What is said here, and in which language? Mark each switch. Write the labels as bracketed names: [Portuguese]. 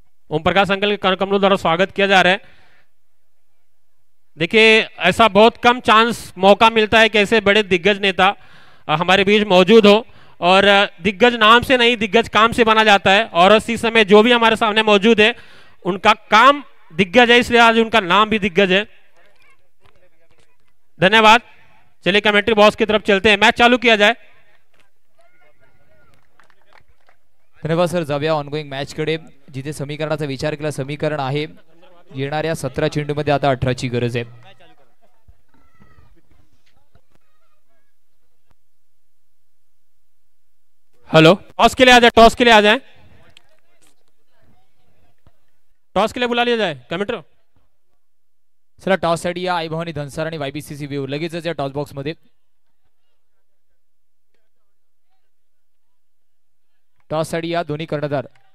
[Hindi] Om Prakash uncle के कमलों द्वारा स्वागत किया जा रहा है। देखिए ऐसा बहुत कम चांस मौका मिलता है कि ऐसे बड़े दिग्गज नेता हमारे बीच मौजूद हो, और दिग्गज नाम से नहीं दिग्गज काम से बना जाता है, और इसी समय जो भी हमारे सामने मौजूद है उनका काम दिग्गज है, इसलिए आज उनका नाम भी दिग्गज है, धन्यवाद। चलिए कमेंट्री बॉक्स की तरफ चलते हैं, मैच चालू किया जाए। धन्यवाद सर। [Marathi] जाऊया ऑनगोइंग मॅच कडे, जिथे समीकरणाचा विचार केला, समीकरण आहे येणाऱ्या 17 चेंडूमध्ये आता 18ची गरज आहे। [Hindi] हेलो, टॉस के लिए आ जाए, टॉस के लिए आ जाए, टॉस के लिए बुला लिया जाए कमेंटर। [Marathi] चला टॉस साठी या आई भवानी धनसार आणि YBCC व्यू लगेचच या टॉस बॉक्स मध्ये। टॉस साठी या दोन्ही कर्णधार।